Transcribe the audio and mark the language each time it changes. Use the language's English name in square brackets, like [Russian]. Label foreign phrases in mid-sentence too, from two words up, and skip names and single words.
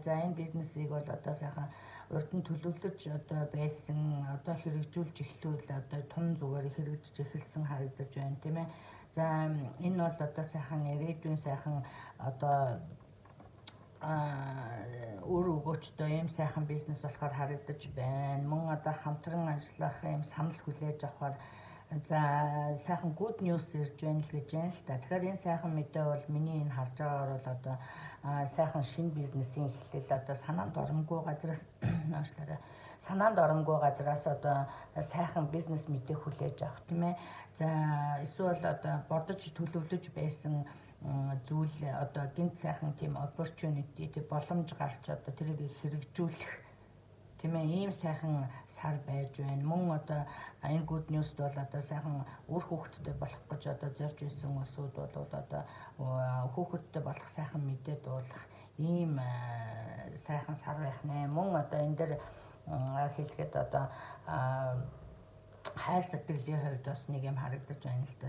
[Mongolian] За энэ бизнесийг бол одоо сайхан урд нь төлөвлөж одоо байсан одоо хэрэгжүүлж эхлүүл одоо тун зүгээр хэрэгжиж эхэлсэн харагдаж байна. Тийм ээ. За энэ бол одоо сайхан ирээдүйн сайхан одоо өөр өгөөчтэй ийм сайхан бизнес болохоор харагдаж байна. Мөн одоо хамтран ажиллах ийм санал хүлээж авахар за сайхан [English] good news [Mongolian] ирж байна л гэж байна л та. Тэгэхээр энэ сайхан мэдээ бол миний энэ харж байгаагаар бол одоо сайхан шинэ бизнесийн эхлэл одоо санаанд оромгүй газраас одоо сайхан бизнес мэдээ хүлээж авах тийм ээ. За эсвэл одоо бодож төлөвлөж байсан зүйл одоо гинт сайхан тийм opportunity тийм боломж гарч одоо тэрийг хэрэгжүүлэх тийм ээ ийм сайхан сар байж байна. Мөн одоо энэ [English] good news [Mongolian] бол одоо сайхан үр хүүхэдтэй болох гэж одоо зорж исэн улсууд бол одоо хүүхэдтэй болох сайхан мэдээ дуулах ийм сайхан сар байх нэ. Мөн одоо энэ дээр хэлэхэд одоо хайр сэтгэлийн хувьд бас нэг юм харагдаж байна л да.